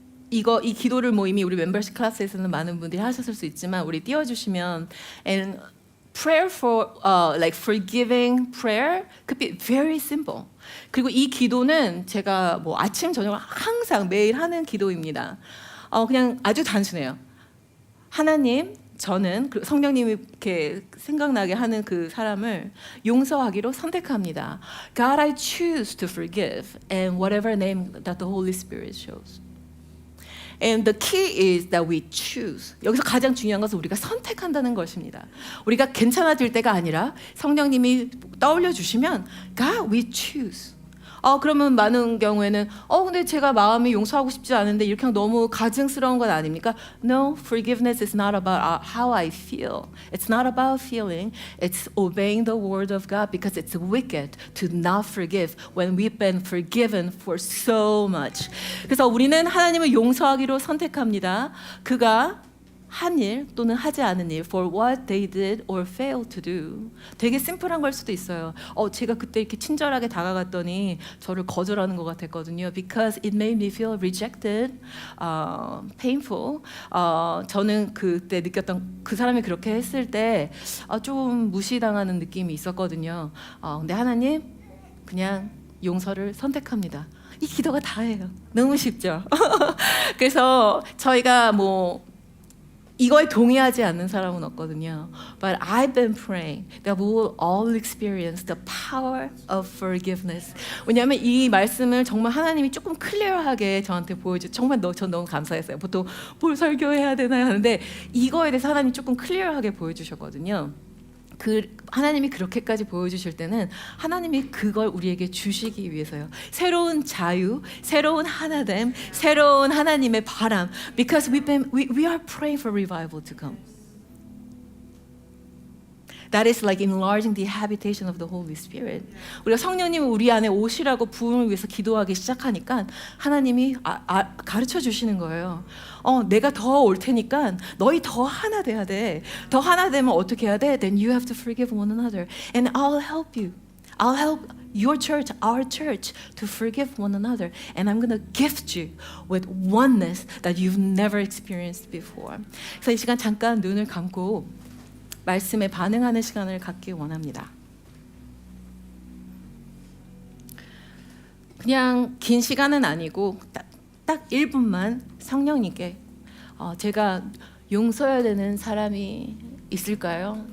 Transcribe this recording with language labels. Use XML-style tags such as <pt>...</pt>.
<ko>이 기도를 뭐 이미 우리 멤버십 클래스에서는 많은 분들이 하셨을 수 있지만 우리 띄워주시면</ko> <en>and prayer for like forgiving prayer could be very simple.</en> <ko>그리고 이 기도는 제가 뭐 아침 저녁 항상 매일 하는 기도입니다. 그냥 아주 단순해요. 하나님, 저는 성령님이 이렇게 생각나게 하는 그 사람을 용서하기로 선택합니다.</ko> <en>God, I choose to forgive, and whatever name that the Holy Spirit shows. And the key is that we choose.</en> <ko>여기서 가장 중요한 것은 우리가 선택한다는 것입니다. 우리가 괜찮아질 때가 아니라 성령님이 떠올려 주시면</ko> <en>God, we choose.</en> <ko>그러면 많은 경우에는 근데 제가 마음이 용서하고 싶지 않은데 이렇게 너무 가증스러운 건 아닙니까?</ko> <en>No, forgiveness is not about how I feel. It's not about feeling. It's obeying the word of God because it's wicked to not forgive when we've been forgiven for so much.</en> <ko>그래서 우리는 하나님을 용서하기로 선택합니다. 그가 한 일 또는 하지 않은 일</ko> <en>for what they did or failed to do.</en> <ko>되게 심플한 걸 수도 있어요. 제가 그때 이렇게 친절하게 다가갔더니 저를 거절하는 것 같았거든요.</ko> <en>Because it made me feel rejected, painful.</en> <ko>저는 그때 느꼈던 그 사람이 그렇게 했을 때 좀 무시당하는 느낌이 있었거든요. 근데 하나님 그냥 용서를 선택합니다. 이 기도가 다예요. 너무 쉽죠. 그래서 저희가 뭐 이거에 동의하지 않는 사람은 없거든요.</ko> <en>But I've been praying that we will all experience the power of forgiveness.</en> <ko>왜냐하면 이 말씀을 정말 하나님이 조금 클리어하게 저한테 정말 전 너무 감사했어요. 보통 뭘 설교해야 되나 하는데 이거에 대해서 하나님이 조금 클리어하게 보여주셨거든요. 하나님이 그렇게까지 보여주실 때는 하나님이 그걸 우리에게 주시기 위해서요. 새로운 자유, 새로운 하나됨, 새로운 하나님의 바람.</ko> <en>Because we are praying for revival to come. That is like enlarging the habitation of the Holy Spirit.</en> <ko>우리가 성령님을 우리 안에 오시라고 부흥을 위해서 기도하기 시작하니까 하나님이 가르쳐 주시는 거예요. 내가 더 올 테니까 너희 더 하나 돼야 돼. 더 하나 되면 어떻게 해야 돼?</ko> <en>Then you have to forgive one another, and I'll help you. I'll help your church, our church, to forgive one another, and I'm gonna gift you with oneness that you've never experienced before.</en> <ko>그래서 이 시간 잠깐 눈을 감고 말씀에 반응하는 시간을 갖기 원합니다. 그냥 긴 시간은 아니고 딱 1분만 성령님께 제가 용서해야 되는 사람이 있을까요?</ko>